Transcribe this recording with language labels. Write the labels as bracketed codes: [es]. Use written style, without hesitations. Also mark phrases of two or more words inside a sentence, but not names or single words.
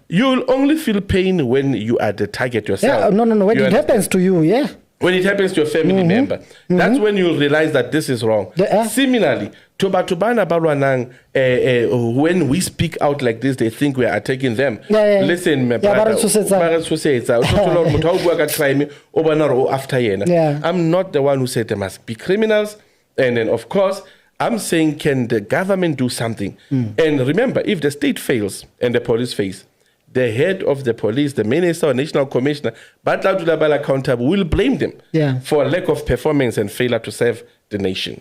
[en] You'll only feel pain when you are the target yourself. Yeah, no. When You it understand? happens to you, yeah. When it happens to your family member, that's when you'll realize that this is wrong. Similarly, when we speak out like this, they think we are attacking them. Yeah. Listen, my Yeah, brother, [st] ba re tshosetsa. ba re tshosetsa. O tlo thola hore motho ha o bua ka crime, o bona hore o after yena. [en] Yeah. I'm not the one who said there must be criminals. And then, of course, I'm saying, can the government do something? And remember, if the state fails and the police fails, the head of the police, the minister or national commissioner, but accountable, will blame them for lack of performance and failure to serve the nation.